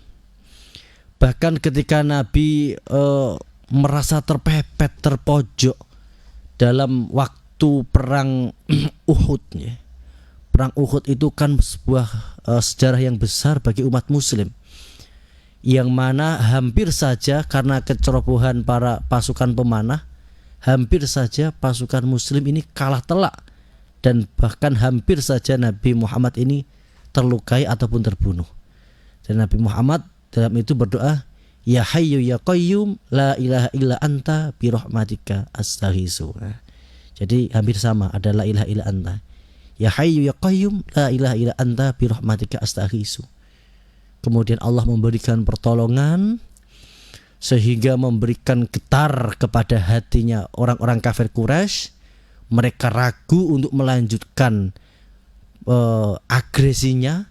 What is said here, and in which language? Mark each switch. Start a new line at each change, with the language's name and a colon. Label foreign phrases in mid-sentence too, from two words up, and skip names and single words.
Indonesian: Bahkan ketika Nabi merasa terpepet, terpojok dalam waktu perang Uhud ya, perang Uhud itu kan sebuah sejarah yang besar bagi umat muslim, yang mana hampir saja karena kecerobohan para pasukan pemanah, hampir saja pasukan muslim ini kalah telak, dan bahkan hampir saja Nabi Muhammad ini terlukai ataupun terbunuh. Dan Nabi Muhammad dalam itu berdoa,
Arabic: يا حي يا قيوم لا إله إلا أنت برحمتك أستغيث.
Indonesian: Jadi hampir sama, ada
Arabic: لا إله إلا أنت. يا حي يا قيوم لا إله إلا أنت برحمتك أستغيث.
Indonesian: Kemudian Allah memberikan pertolongan sehingga memberikan getar kepada hatinya orang-orang kafir Quraisy. Mereka ragu untuk melanjutkan agresinya.